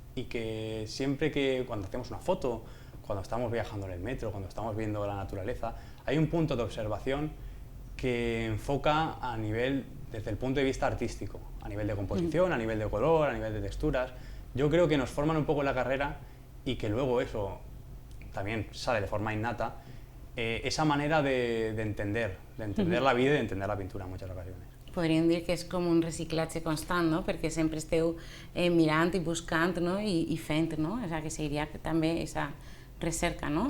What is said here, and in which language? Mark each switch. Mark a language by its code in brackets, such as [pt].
[es] Y que siempre cuando hacemos una foto, cuando estamos viajando en el metro, cuando estamos viendo la naturaleza, hay un punto de observación que enfoca desde el punto de vista artístico, a nivel de composición, a nivel de color, a nivel de texturas. Yo creo que nos forman un poco en la carrera y que luego eso también sale de forma innata, esa manera de entender la vida y de entender la pintura en muchas ocasiones. [ca] Podríem dir que és com un reciclatge constant, no? Perquè sempre esteu mirant i buscant, no? I fent, no? [es] O sea, que seguiría també esa recerca, ¿no?